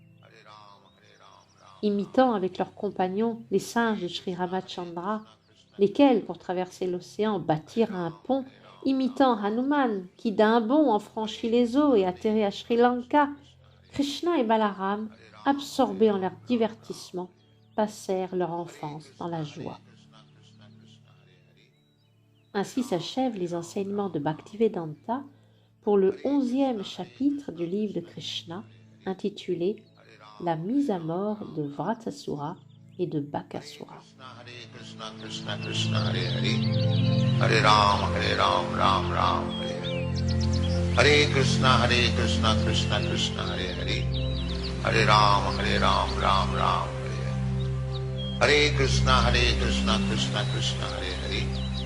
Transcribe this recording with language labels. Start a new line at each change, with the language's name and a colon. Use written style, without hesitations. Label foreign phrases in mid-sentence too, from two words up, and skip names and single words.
French: Imitant avec leurs compagnons les singes de Sri Ramachandra, lesquels, pour traverser l'océan, bâtirent un pont, imitant Hanuman, qui d'un bond en franchit les eaux et atterrit à Sri Lanka, Krishna et Balaram, absorbés en leur divertissement, passèrent leur enfance dans la joie. Ainsi s'achèvent les enseignements de Bhaktivedanta pour le 11e chapitre du livre de Krishna, intitulé « La mise à mort de Vratasura et de Bakasura ». Hare Ram, Ram Ram, Hare Krishna, Krishna Krishna, Hare Hare. Hare Ram, Ram Ram, Hare Krishna, Krishna Krishna, Hare Hare.